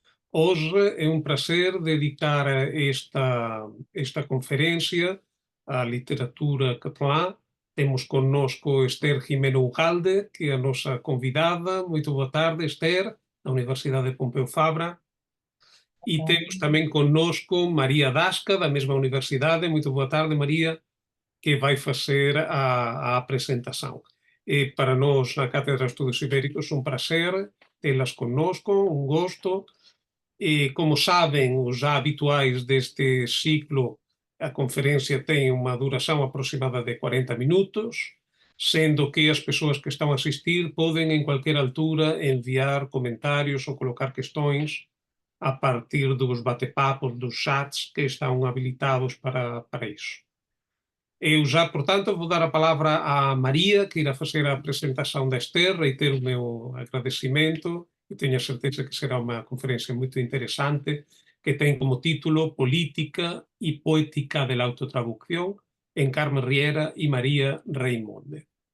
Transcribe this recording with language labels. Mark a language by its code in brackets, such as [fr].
[pt] Hoje é um prazer dedicar esta conferência à literatura catalã. Temos connosco Esther Gimeno Ugalde, que é a nossa convidada. Muito boa tarde, Esther, da Universidade de Pompeu Fabra. [gl] E temos tamén connosco María Dasca, da mesma universidade. Moito boa tarde, María, que vai facer a presentación. Para nós, na Cátedra de Estudos Ibéricos, un prazer telas connosco, un gosto. Como saben os já habituais deste ciclo, a conferencia ten unha duración aproximada de 40 minutos, sendo que as persoas que están a asistir poden en cualquier altura enviar comentarios ou colocar questões a partir dos batepapos, dos chats que están habilitados para iso. [pt] Eu já, portanto, vou dar a palavra a María, que irá facer a presentación da Esther. [gl] Reitero o meu agradecimento e teño a certeza que será unha conferencia moito interesante, que ten como título Política e Poética de la Autotraducción, en Carmen Riera e María Reimonde.